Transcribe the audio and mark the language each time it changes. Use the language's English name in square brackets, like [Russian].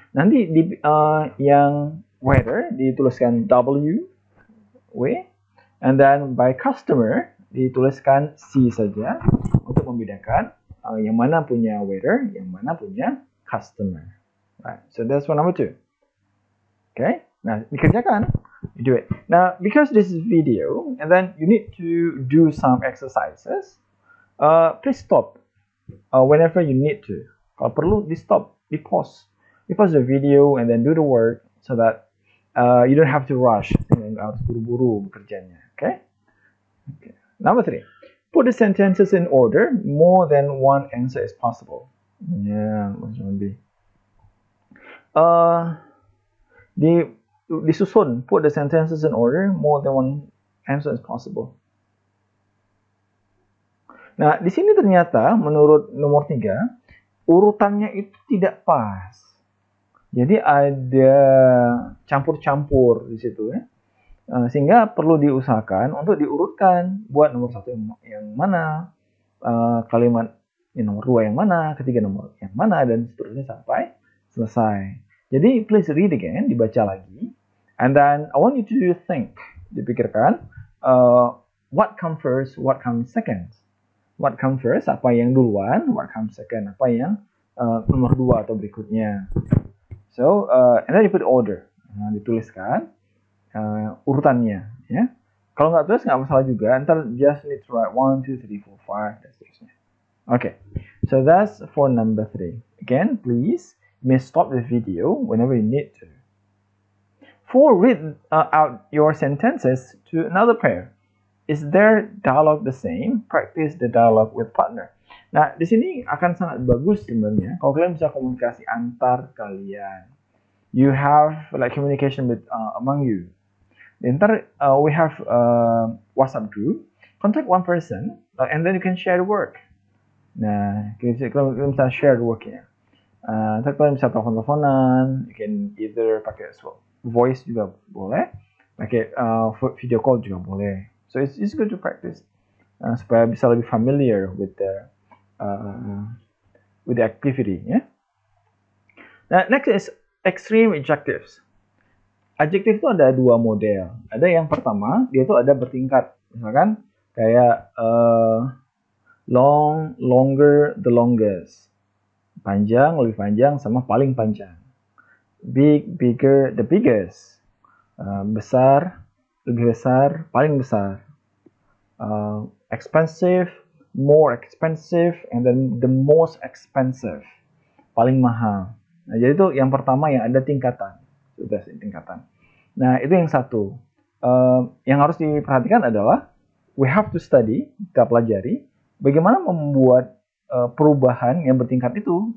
[Indonesian] Nanti yang waiter dituliskan W, [English] and then [Indonesian] by customer dituliskan C saja untuk membedakan yang mana punya waiter, yang mana punya customer. [English] Right. So that's one number 2. Okay. [Indonesian] Nah, dikerjakan. [English] You do it. Now, because this is video, and then you need to do some exercises, please stop whenever you need to. [Indonesian] Kalau perlu, di stop, di pause. [English] Di pause the video and then do the work so that you don't have to rush. [Indonesian] Nggak harus buru-buru bekerjanya. Okay? Okay. Number 3. [English] Put the sentences in order. More than one answer is possible. Yeah, what's going to be? Disusun, put the sentences in order, more than one answer is possible. [Indonesian] Nah, di sini ternyata menurut nomor 3, urutannya itu tidak pas. Jadi ada campur-campur di situ ya. Sehingga perlu diusahakan untuk diurutkan, buat nomor 1 yang mana, kalimat nomor 2 yang mana, ketiga nomor yang mana, dan seterusnya sampai selesai. Jadi [English] please read again, [Indonesian] dibaca lagi. [English] And then I want you to think, dipikirkan, what comes first, what comes second. What comes first, [Indonesian] apa yang duluan, [English] what comes second, [Indonesian] apa yang nomor 2 atau berikutnya. [English] So, and then you put order, [Indonesian] dituliskan urutannya. [English] Ya. [Indonesian] Kalau nggak tulis nggak masalah juga, ntar [English] just need to write [Indonesian] 1, 2, 3, 4, 5, dan seterusnya. [English] Okay, so that's for number 3. Again, please, you may stop the video whenever you need to. 4, read out your sentences to another pair. Is their dialogue the same? Practice the dialogue with partner. [Indonesian] Nah, di sini akan sangat bagus sebenarnya kalau kalian bisa komunikasi antar kalian. [English] You have like communication with among you. Ntar we have WhatsApp group. Contact one person and then you can share the work. [Indonesian] Nah, kalian bisa share the worknya. Ntar kalian bisa telepon-teleponan. [English] You can either [Indonesian] pakai voice juga boleh, pakai video call juga boleh. [English] So it's good to practice [Indonesian] supaya bisa lebih [English] familiar with the activity. Yeah. Nah, next is extreme adjectives. [Indonesian] Adjektif itu ada 2 model. Ada yang pertama, dia itu ada bertingkat. Misalkan kayak long, longer, the longest. Panjang, lebih panjang, sama paling panjang. Big, bigger, the biggest. Besar, lebih besar, paling besar. [English] Expensive, more expensive, and then the most expensive. [Indonesian] Paling mahal. Nah, jadi itu yang pertama yang ada tingkatan. Sudah tingkatan. Nah, itu yang satu. Yang harus diperhatikan adalah [English] we have to study, [Indonesian] kita pelajari bagaimana membuat perubahan yang bertingkat itu.